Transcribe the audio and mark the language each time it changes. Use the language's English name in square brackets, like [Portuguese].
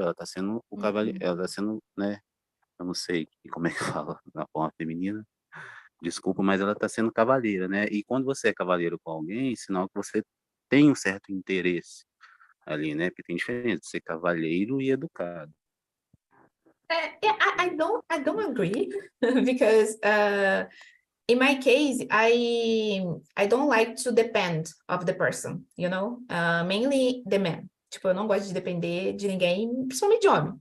[Portuguese] Ela está sendo ela está sendo, né, eu não sei como é que fala na forma feminina, desculpa, mas ela está sendo cavalheira, né? E quando você é cavalheiro com alguém, sinal que você tem um certo interesse ali, né? Porque tem diferença de ser cavalheiro e educado. [English] I don't agree because in my case, I don't like to depend of the person, you know, mainly the man. [Portuguese] Tipo, eu não gosto de depender de ninguém, principalmente de homem.